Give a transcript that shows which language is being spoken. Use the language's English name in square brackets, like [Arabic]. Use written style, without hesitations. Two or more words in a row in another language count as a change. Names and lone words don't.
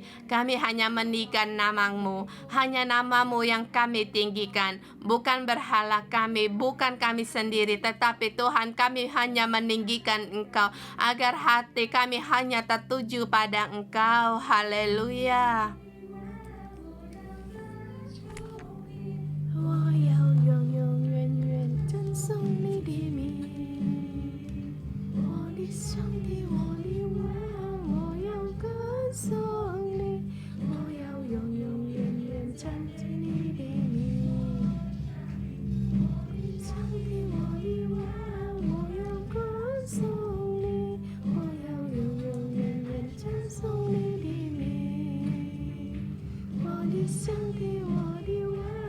[Indonesian] Kami hanya meninggikan nama-Mu, hanya nama-Mu yang kami tinggikan, bukan berhala kami, bukan kami sendiri, tetapi Tuhan, kami hanya meninggikan Engkau, agar hati kami hanya tertuju pada Engkau. Haleluya. [Chinese] 我要永永远远赞颂你的名，我的上帝，我的王，我要歌颂你，我要永永远远赞颂你的名，我的上帝，我的王，我要歌颂你，我要永永远远赞颂你的名，我的上帝，我的王。